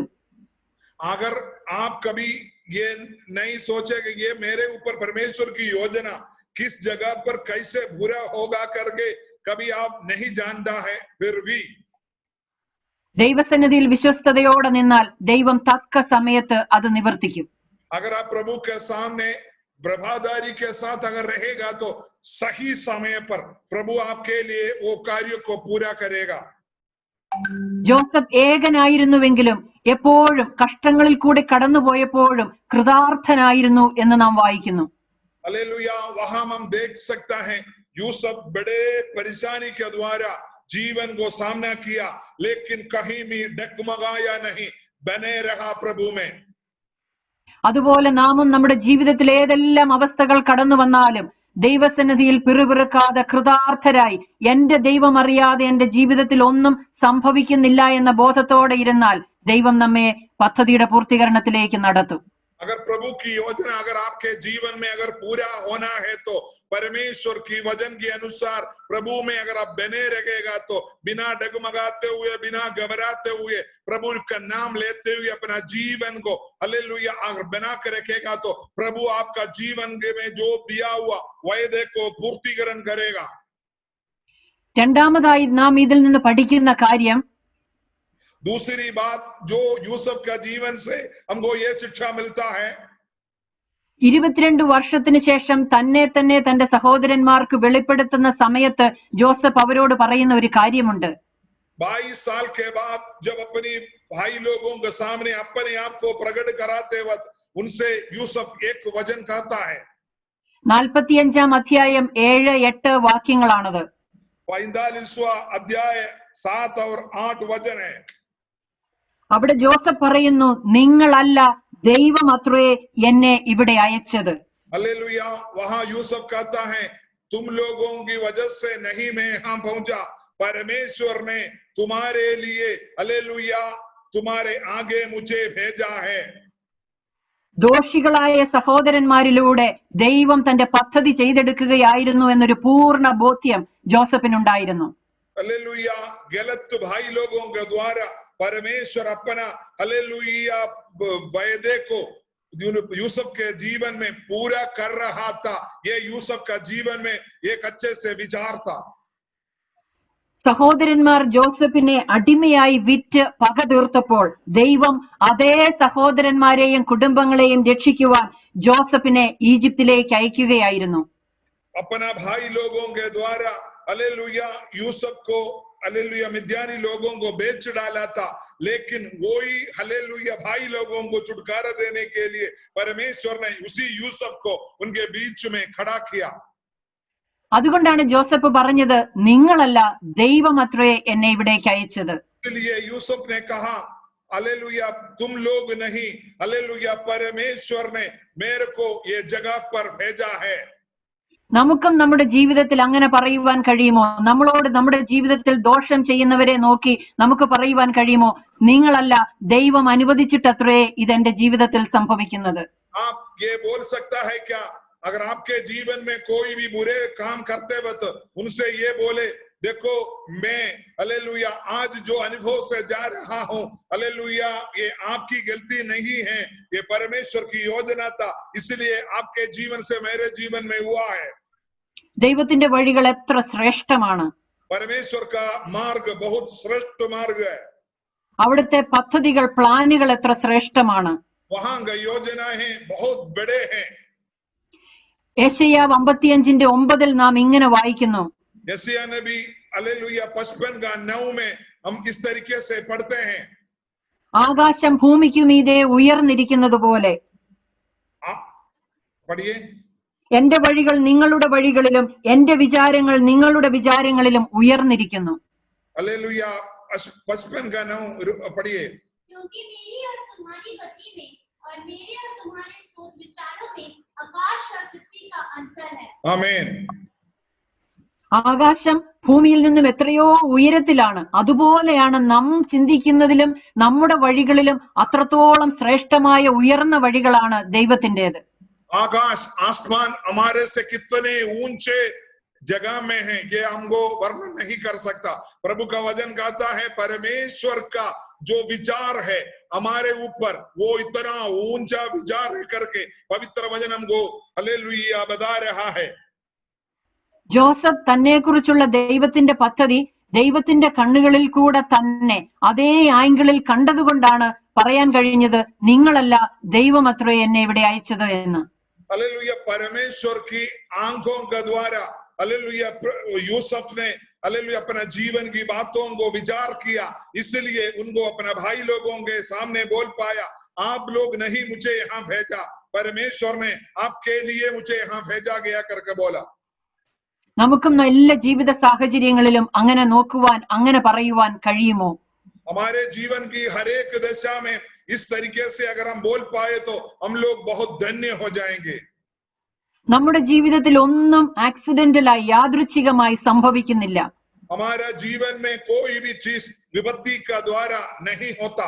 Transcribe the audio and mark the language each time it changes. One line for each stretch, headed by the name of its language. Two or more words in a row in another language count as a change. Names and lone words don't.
Hindi: अगर आप कभी ये नहीं सोचे कि ये मेरे ऊपर परमेश्वर की योजना किस जगह पर कैसे पूरा होगा करके कभी आप नहीं जानता है, फिर भी
Malayalam: ദൈവസന്നിധിയിൽ വിശ്വസ്തയോടെ നിന്നാൽ ദൈവം തക്ക സമയത്ത് അത് നിവർത്തിക്കും.
Hindi: अगर आप प्रभु के सामने प्रभादारी के साथ अगर रहेगा तो सही समय पर प्रभु आपके लिए वो कार्य को पूरा करेगा.
Malayalam: ജോസഫ് ഏകനായിരുന്നുവെങ്കിലും എപ്പോഴും കഷ്ടങ്ങളിൽ കൂടി കടന്നുപോയപ്പോഴും കൃതാർത്ഥനായിരുന്നു എന്ന് നാം വായിക്കുന്നു.
Hindi: हालेलुया, वहां हम देख सकता है यूसुफ बड़े परेशानी के द्वारा जीवन को सामना किया लेकिन कहीं भी डगमगाया नहीं, बने रहा प्रभु में.
Malayalam: അതുപോലെ നാമും നമ്മുടെ ജീവിതത്തിൽ ഏതെല്ലാം അവസ്ഥകൾ കടന്നു വന്നാലും ദൈവസന്നിധിയിൽ പിറുപിറുക്കാതെ കൃതാർത്ഥരായി എന്റെ ദൈവം അറിയാതെ എന്റെ ജീവിതത്തിൽ ഒന്നും സംഭവിക്കുന്നില്ല എന്ന ബോധത്തോടെ ഇരുന്നാൽ ദൈവം നമ്മെ പദ്ധതിയുടെ പൂർത്തീകരണത്തിലേക്ക് നടത്തും.
Hindi: अगर प्रभु की योजना अगर आपके जीवन में अगर पूरा होना है तो परमेश्वर की वचन के अनुसार प्रभु में अगर आप बने रहेगा तो बिना डगमगाते हुए बिना घबराते हुए प्रभु का नाम लेते हुए अपना जीवन को हालेलुया अगर बना कर रखेगा तो प्रभु आपका जीवन में जो दिया हुआ वायदे को पूर्तिकरण करेगा.
Malayalam: രണ്ടാമതായി നാം ഇതിൽ നിന്ന് പഠിക്കുന്ന കാര്യം,
Hindi: दूसरी बात जो यूसुफ का जीवन से हमको ये शिक्षा मिलता है,
Malayalam: 22 വർഷത്തിന് ശേഷം തന്നെ തന്റെ സഹോദരന്മാർക്ക് വെളിപ്പെടുത്തുന്ന സമയത്ത് ജോസഫ് അവരോട് പറയുന്ന ഒരു കാര്യമുണ്ട്.
Hindi: 22 साल के बाद जब अपनी भाई लोगों के सामने अपने आप को प्रकट कराते वक्त उनसे यूसुफ एक वचन कहता है.
Malayalam: 45 അധ്യായം 7-8 വാക്യങ്ങളാണത്.
Hindi: 45वां अध्याय 7 और 8 वचन है.
Malayalam: അവിടെ ജോസഫ് പറയുന്നു, നിങ്ങളല്ല ദൈവം അത്രേ എന്നെ ഇവിടെ അയച്ചത്.
Hindi: हालेलुया. वहां यूसुफ कहता है, तुम लोगों की वजह से नहीं मैं यहां पहुंचा, परमेश्वर ने तुम्हारे लिए हालेलुया तुम्हारे आगे मुझे भेजा है.
Malayalam: ദോഷികളായ സഹോദരന്മാരിലൂടെ ദൈവം തന്റെ പദ്ധതി ചെയ്തെടുക്കുകയായിരുന്നു എന്നൊരു പൂർണ്ണ ബോധ്യം ജോസഫിനുണ്ടായിരുന്നു.
Hindi: हालेलुया. गलत भाई लोगों के द्वारा परमेश्वर अपना हालेलुया वायदे को यूसुफ के जीवन में पूरा कर रहा था. ये यूसुफ का जीवन में एक अच्छे से विचार था.
Malayalam: സഹോദരന്മാർ ജോസഫിനെ അടിമയായി വിറ്റ് പക തീർത്തപ്പോൾ ദൈവം അതേ സഹോദരന്മാരെയും കുടുംബങ്ങളെയും രക്ഷിക്കുവാൻ ജോസഫിനെ ഈജിപ്തിലേക്ക് അയക്കുകയായിരുന്നു.
Hindi: अपना भाई लोगों के द्वारा हालेलुया यूसुफ को हालेलुया मिद्यानी लोगों को बेच डाला था, लेकिन वही हालेलुया भाई लोगों को छुटकारा देने के लिए परमेश्वर ने उसी यूसुफ को उनके बीच में खड़ा किया.
Malayalam: അതുകൊണ്ടാണ് ജോസഫ് പറഞ്ഞത്, നിങ്ങളല്ല ദൈവം അത്രേ എന്നെ ഇവിടേക്ക് അയച്ചത്.
Hindi: इसलिए यूसुफ ने कहा हालेलुया तुम लोग नहीं, हालेलुया परमेश्वर ने मेरे को ये जगह पर भेजा है.
Malayalam: നമുക്കും നമ്മുടെ ജീവിതത്തിൽ അങ്ങനെ പറയുവാൻ കഴിയുമോ? നമ്മളോട് നമ്മുടെ ജീവിതത്തിൽ ദോഷം ചെയ്യുന്നവരെ നോക്കി നമുക്ക് പറയുവാൻ കഴിയുമോ, നിങ്ങളല്ല ദൈവം അനുവദിച്ചിട്ടത്രേ ഇതെന്റെ ജീവിതത്തിൽ സംഭവിക്കുന്നത്?
Hindi: आप ये बोल सकता है क्या? अगर आपके जीवन में कोई भी बुरे काम करते वक्त उनसे ये बोले, देखो मैं हालेलुया आज जो अनुभव से जा रहा हूं हालेलुया ये आपकी गलती नहीं है, ये परमेश्वर की योजना था, इसलिए आपके जीवन से मेरे जीवन में हुआ है.
Malayalam: ദൈവത്തിന്റെ വഴികൾ എത്ര ശ്രേഷ്ഠമാണ്!
Hindi: परमेश्वर का मार्ग बहुत श्रेष्ठ मार्ग है.
Malayalam: അവിടുത്തെ പദ്ധതികൾ, പ്ലാനുകൾ എത്ര ശ്രേഷ്ഠമാണ്!
Hindi: वहां का योजना है बहुत बड़े हैं.
Malayalam: യെശയ്യാവ് 55:9 നാം ഇങ്ങനെ വായിക്കുന്നു,
Hindi: यशायाह नबी हालेलुया 55:9 में हम इस तरीके से पढ़ते हैं,
Malayalam: ആകാശം ഭൂമിക്കു മീതെ ഉയർന്നിരിക്കുന്നത് പോലെ
Hindi: पढ़िए,
Malayalam: എന്റെ വഴികൾ നിങ്ങളുടെ വഴികളിലും എന്റെ വിചാരങ്ങൾ നിങ്ങളുടെ വിചാരങ്ങളിലും ഉയർന്നിരിക്കുന്നു.
Hindi: हालेलुया 55:9 पढ़िए. क्योंकि मेरी और तुम्हारी गति में और मेरे और तुम्हारे सोच विचारों में आकाश और पृथ्वी का अंतर है. आमीन.
Malayalam: ആകാശം ഭൂമിയിൽ നിന്നും എത്രയോ ഉയരത്തിലാണ്, അതുപോലെയാണ് നാം ചിന്തിക്കുന്നതിലും നമ്മുടെ വഴികളിലും അത്രത്തോളം ശ്രേഷ്ഠമായ ഉയർന്ന വഴികളാണ് ദൈവത്തിൻ്റെത്.
Hindi: आकाश आसमान हमारे से कितने ऊंचे जगह में है ये हमको वर्णन नहीं कर सकता. प्रभु का वचन कहता है परमेश्वर का जो विचार है हमारे ऊपर वो इतना ऊंचा विचार है करके पवित्र वचन हमको हालेलुया बता रहा है.
Malayalam: ജോസഫ് തന്നെ കുറിച്ചുള്ള ദൈവത്തിന്റെ പദ്ധതി ദൈവത്തിന്റെ കണ്ണുകളിൽ കൂടെ തന്നെ അതേ ആംഗിളിൽ കണ്ടതുകൊണ്ടാണ് പറയാൻ കഴിഞ്ഞത്, നിങ്ങളല്ല ദൈവം അത്രേ എന്നെ ഇവിടെ അയച്ചത് എന്ന്.
Hindi: हालेलुया परमेश्वर की आंखों के द्वारा हालेलुया यूसुफ ने हालेलुया अपना जीवन की बातों को विचार किया, इसलिए उनको अपना भाई लोगों के सामने बोल पाया, आप लोग नहीं मुझे यहाँ भेजा, परमेश्वर ने आपके लिए मुझे यहाँ भेजा गया करके बोला.
Malayalam: നമുക്കും എല്ലാ ജീവിത സാഹചര്യങ്ങളിലും അങ്ങനെ നോക്കുവാൻ, അങ്ങനെ പറയുവാൻ കഴിയുമോ?
Hindi: हमारे जीवन की हर एक दशा में इस तरीके से अगर हम बोल पाए तो हम लोग बहुत धन्य हो जाएंगे।
Malayalam: നമ്മുടെ ജീവിതത്തിൽ ഒന്നും ആക്സിഡന്റലായി യാദൃച്ഛികമായി സംഭവിക്കുന്നില്ല.
Hindi: हमारा जीवन में कोई भी चीज विपत्ति का द्वारा नहीं होता।